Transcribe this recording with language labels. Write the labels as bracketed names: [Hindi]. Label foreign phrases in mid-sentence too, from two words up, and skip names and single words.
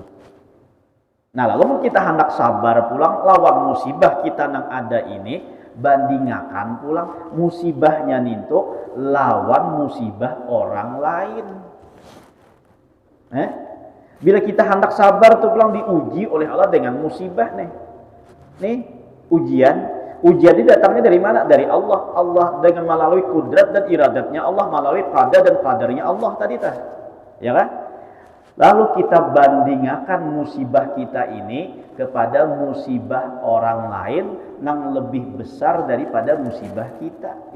[Banjar] Nah lalu kita hendak sabar pulang lawan musibah kita nang ada ini, bandingkan pulang musibahnya nintu lawan musibah orang lain. Bila kita hendak sabar tuh pulang diuji oleh Allah dengan musibah nih ujian ini datangnya dari mana? Dari Allah. [Indonesian] Allah dengan melalui kudrat dan iradatnya Allah, melalui qadar dan qadarnya Allah tadi ya kan? Lalu kita bandingkan musibah kita ini kepada musibah orang lain yang lebih besar daripada musibah kita.